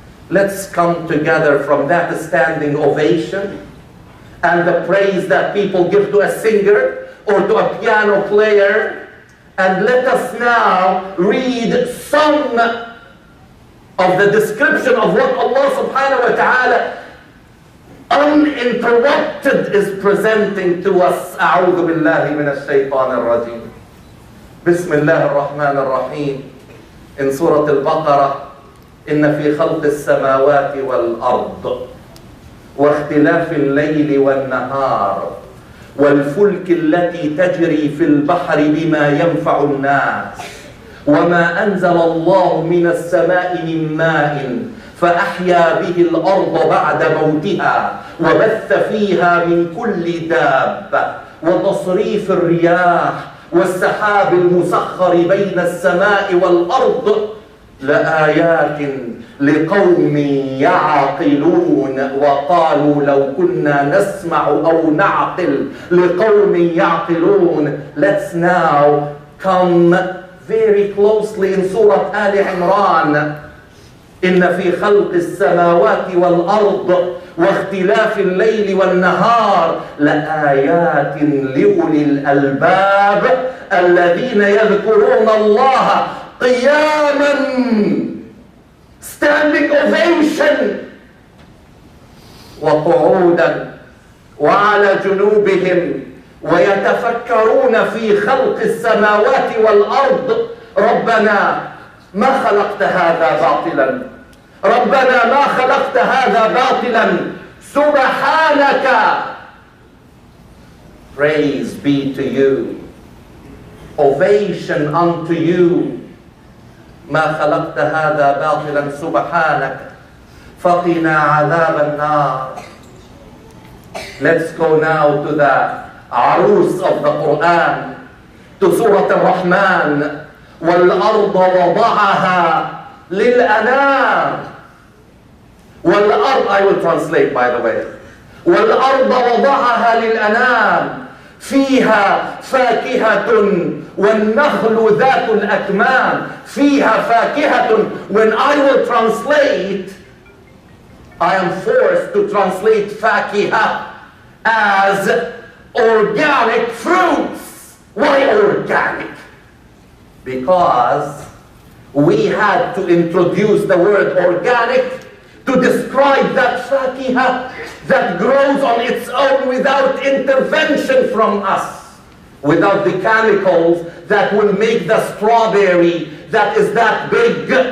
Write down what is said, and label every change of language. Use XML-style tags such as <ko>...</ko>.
<en>Let's come together from that standing ovation and the praise that people give to a singer or to a piano player, and let us now read some of the description of what Allah subhanahu wa ta'ala uninterrupted is presenting to us.</en> <ar>أعوذ بالله من الشيطان الرجيم. بسم الله الرحمن الرحيم.</ar> <en>In Surah Al-Baqarah,</en> <ar>إن في خلق السماوات والأرض واختلاف الليل والنهار والفلك التي تجري في البحر بما ينفع الناس وما أنزل الله من السماء من ماء فأحيا به الأرض بعد موتها وبث فيها من كل دابة وتصريف الرياح والسحاب المسخر بين السماء والأرض لآيات لقوم يعقلون وقالوا لو كنا نسمع أو نعقل لقوم يعقلون.</ar> <en>Let's now come very closely in Surah Al Imran.</en> <ar>إن في خلق السماوات والأرض واختلاف الليل والنهار لآيات لأولي الألباب الذين يذكرون الله قياما,</ar> <en>standing ovation,</en> <ar>وقعودا وعلى جنوبهم ويتفكرون في خلق السماوات والأرض ربنا ما خلقت هذا باطلا ربنا ما خلقت هذا باطلا سبحانك.</ar> <en>Praise be to you, ovation unto you.</en> <ar>ما خلقت هذا باطلا سبحانك فقنا عذاب النار.</ar> <en>Let's go now to the arus of the Quran, to Surah Al-Rahman.</en> <ar>والأرض وضعها للأنام. والأرض,</ar> <en>I will translate by the way.</en> <ar>والأرض وضعها للأنام فيها فاكهة والنخل ذات الأكمام. فيها فاكهة.</ar> <en>When I will translate, I am forced to translate فاكهة as organic fruits. Why organic? Because we had to introduce the word organic to describe that فاكهة that grows on its own without intervention from us, without the chemicals that will make the strawberry that is that big.</en>